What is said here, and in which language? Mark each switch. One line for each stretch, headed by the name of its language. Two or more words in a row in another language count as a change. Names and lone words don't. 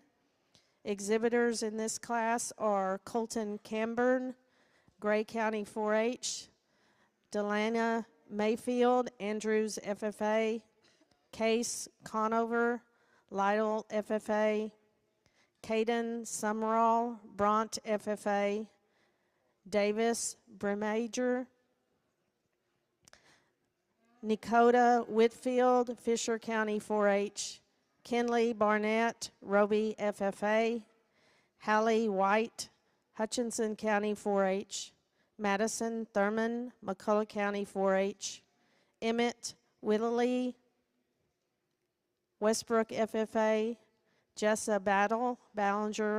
English: Exhibitors in this class are Colton Camburn, Gray County 4-H, Delana Mayfield, Andrews FFA, Case Conover, Lytle FFA, Caden Summerall, Bront FFA, Davis Bremager, Nikota Whitfield, Fisher County 4-H, Kinley Barnett, Roby FFA, Hallie White, Hutchinson County 4-H, Madison Thurman, McCulloch County 4-H, Emmett Whittley, Westbrook FFA, Jessa Battle, Ballinger